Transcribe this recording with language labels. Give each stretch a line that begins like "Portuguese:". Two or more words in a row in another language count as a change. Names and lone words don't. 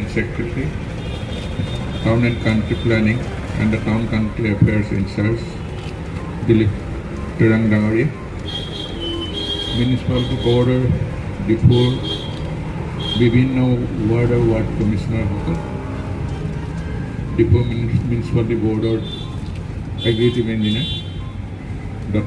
English: Secretary, Town and Country Planning and the Town Country Affairs in charge, Dilip Tirangdangari, Municipality Border, Diphu, Bibino Ward Commissioner Hotel, Diphu Municipality Border Executive Engineer, Dr.